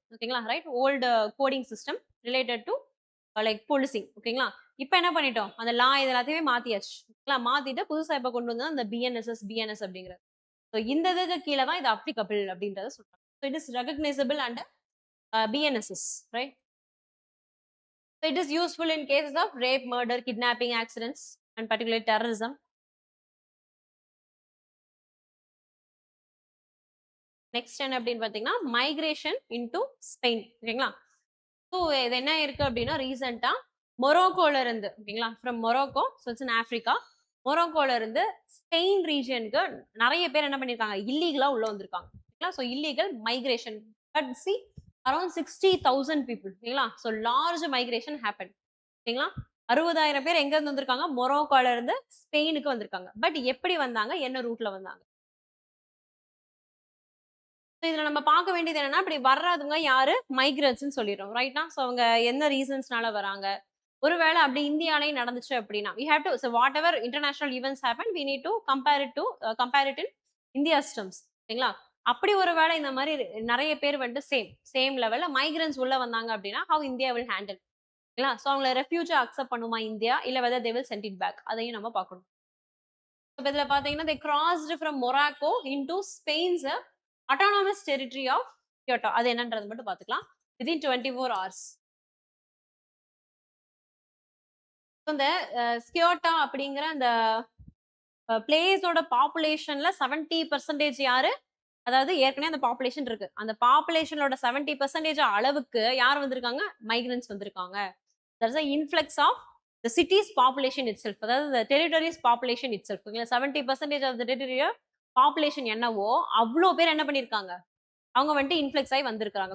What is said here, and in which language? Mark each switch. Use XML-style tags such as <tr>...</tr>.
<en>ஓகேங்களா, right, old coding system related to like policing.</en> <ta>ஓகேங்களா, இப்போ என்ன பண்ணிட்டோம், அந்த லா இது எல்லாத்தையுமே மாத்தியாச்சு. ஓகேங்களா, மாத்திட்டு புதுசா இப்போ கொண்டு வந்தா அந்த பிஎன்எஸ் அப்படிங்கிறது. ஸோ இந்த இதுக்கு கீழே தான் இது அப்ளிகபிள் அப்படின்றத சொல்றாங்க.</ta> <en>so it is recognisable and BNSS,</en> <ta>right.</ta> <en>So it is useful in cases of rape, murder, kidnapping, accidents, and particularly terrorism.</en> <ta>Next என்ன அப்படின்னு பார்த்தீங்கன்னா மைக்ரேஷன் இன்டு ஸ்பெயின். ஓகேங்களா, ஸோ இது என்ன இருக்கு அப்படின்னா ரீசெண்டா மொரோக்கோல இருந்து, ஓகேங்களா,</ta> <en>from Morocco, so it's in Africa,</en> <ta>மொரோக்கோல இருந்து ஸ்பெயின் ரீஜனுக்கு நிறைய பேர் என்ன பண்ணிருக்காங்க, இல்லீகலா உள்ள வந்திருக்காங்க.</ta> <en>ஓகேங்களா, so illegal migration but see around 60,000 people.</en> <ta>ஓகேங்களா, ஸோ லார்ஜ் மைக்ரேஷன் ஹேப்பன். ஓகேங்களா, 60,000 பேர் எங்க இருந்து வந்திருக்காங்க, மொரோக்கோல இருந்து ஸ்பெயினுக்கு வந்திருக்காங்க. பட் எப்படி வந்தாங்க, என்ன ரூட்ல வந்தாங்க, இதுல நம்ம பார்க்க வேண்டியது என்னன்னா, இப்படி வர்றதுங்க யாரு, மைக்ரன்ட்ஸ்னு சொல்லிடுறோம். ரைட்டா, ஸோ அவங்க என்ன ரீசன்ஸ்னால வராங்க, ஒருவேளை அப்படி இந்தியாலயும் நடந்துச்சு அப்படின்னா</ta> <en>we have to so whatever international events happen we need to compare it in India's terms.</en> <ta>சரிங்களா? அப்படி ஒருவேளை இந்த மாதிரி நிறைய பேர் வந்துட்டு சேம் லெவல்ல மைக்ரன்ஸ் உள்ள வந்தாங்க அப்படின்னா</ta> <en>how India will handle.</en> <ta>சரிங்களா? சோ அவங்கள ரெஃப்யூஜா அக்செப்ட் பண்ணுமா இந்தியா இல்ல</ta> <en>whether they will send it back</en> <ta>அதையும் நம்ம பார்க்கணும். இப்ப இதுல பாத்தீங்கன்னா</ta> <en>they crossed from Morocco into Spain's autonomous territory of Kyoto.</en> <ta>அது என்னன்றது மட்டும் பாத்துக்கலாம்</ta> <en>within 24 hours.</en> <ta>இந்த ஸ்கியோட்டா அப்படிங்கிற அந்த பிளேஸோட பாப்புலேஷன்ல 70% யாரு, அதாவது ஏற்கனவே அந்த பாப்புலேஷன் இருக்கு, அந்த பாப்புலேஷனோட 70% அளவுக்கு யார் வந்திருக்காங்க, மைக்ரன்ஸ் வந்திருக்காங்க.</ta> <en>there's an influx of the city's population itself, அதாவது the territory's population itself. 70% of the territory</en> <ta>population என்னவோ அவ்வளோ பேர் என்ன பண்ணிருக்காங்க, அவங்க வந்துட்டு இன்ஃப்ளெக்ஸ் ஆகி வந்திருக்காங்க.</ta>